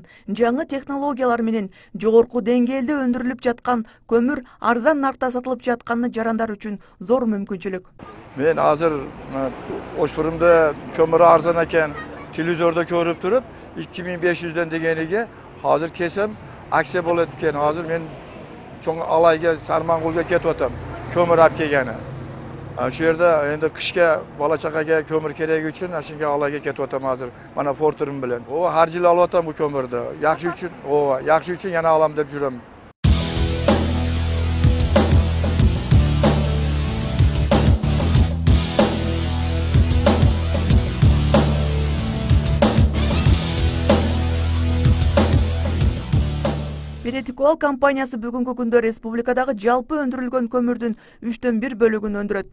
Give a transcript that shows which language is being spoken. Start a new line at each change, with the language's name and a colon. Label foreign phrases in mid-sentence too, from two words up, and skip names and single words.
Kyrgyz: Жаңы технологиялар менен жогорку деңгээлде өндүрүлүп жаткан көмүр арзан наркта сатылып жатканы жарандар үчүн зор мүмкүнчүлүк. Мен азыр Ошпиримде көмүр арзан экен, телевизордо көрүп туруп 2500дөн дегениге азыр кесем акция болот экен. Азыр мен Чоң Алайга, Сары Моңголго кетип атам. Көмүр алып келгени.
Uzbek: Şu yerde endi kışga bala chaqaga kömür keregi üçün Aşinga Alayga ketip atam hazır. Mana porterim bilen. O har yil alıp atam bu kömürni. Yaxshi üçün, yaxshi üçün yana alam deb juram.
Kyrgyz: Перетикол компаниясы бүгүнкү күндө республикадагы жалпы өндүрүлгөн көмүрдүн 1/3 бөлүгүн өндүрөт.